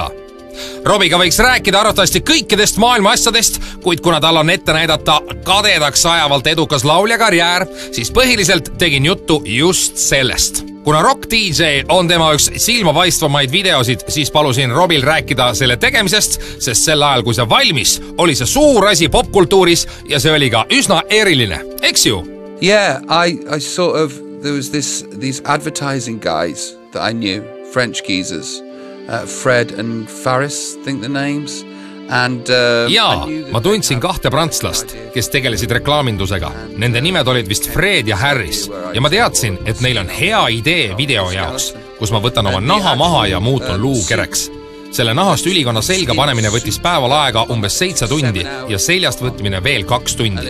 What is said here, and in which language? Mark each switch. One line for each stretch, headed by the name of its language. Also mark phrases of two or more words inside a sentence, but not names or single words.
Estonian: Robbiga võiks rääkida arvatavasti kõikidest maailma asjadest, kuid kuna tal on ette näidata kadedaks ajavalt edukas laulja karjäär, siis põhiliselt tegin juttu just sellest. Kuna Rock DJ on tema üks silmapaistvamaid videosid, siis palusin Robbil rääkida selle tegemisest, sest sel ajal, kui see valmis, oli see suur asi popkultuuris ja see oli ka üsna eriline. Eks ju?
English: Yeah, I sort of, there was these advertising guys that I knew, French geezers, Fred and Faris, I think the names.
Estonian: Jaa, ma tundsin kahte prantslast, kes tegelesid reklaamindusega. Nende nimed olid vist Fred ja Harris ja ma teadsin, et neil on hea idee video jaoks, kus ma võtan oma naha maha ja muutun luukereks. Selle nahast ülikonna selga panemine võttis päeval aega umbes 7 tundi ja seljast võtmine veel 2 tundi.